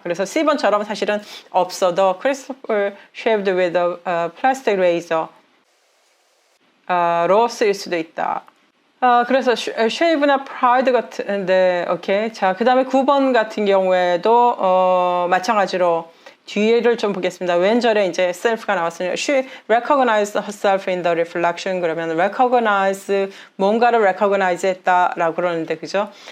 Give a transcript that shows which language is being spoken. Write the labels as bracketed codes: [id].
[ko] 그래서 C번처럼 사실은 없어도 [en] Christopher shaved with a plastic razor [ko] 로 쓰일 수도 있다. 그래서 shave나 pride 같은데, 오케이. 자, 그 다음에 9번 같은 경우에도 마찬가지로 뒤에를 좀 보겠습니다. 왼절에 이제 self가 나왔으니까 [en] she recognized herself in the reflection. [ko] 그러면 recognize, 뭔가를 recognize 했다라고 그러는데, 그죠?